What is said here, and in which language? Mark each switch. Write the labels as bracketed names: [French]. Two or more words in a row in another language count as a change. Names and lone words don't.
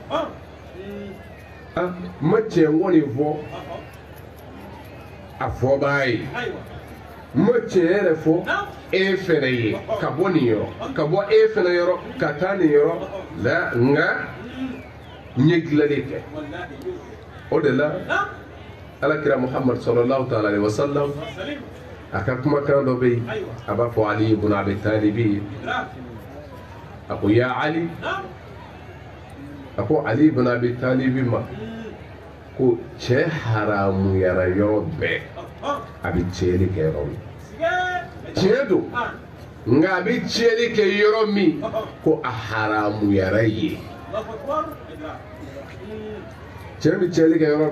[Bambara] n ma tiɲɛ kɔni fɔ a fɔ b'a ye n ma tiɲɛ yɛrɛ fɔ e fɛnɛ ye ka bɔ nin yɔrɔ ka bɔ e fɛnɛ yɔrɔ ka taa nin yɔrɔ la nka n ye dilanli kɛ o de la alakira muhammad [Arabic] صلى الله تعالى عليه وسلم [Bambara] a ka kumakan dɔ bɛ yen a b'a fɔ ali ibn abi talibi a ko ya ali a ko ali ibn abi talibi ma ko cɛ haramuyara yɔrɔ bɛɛ a bɛ tiɲɛli kɛ yɔrɔ min tiɲɛ don nka a bɛ tiɲɛli kɛ yɔrɔ min ko a haramuyara yen cɛ bɛ tiɲɛli kɛ yɔrɔ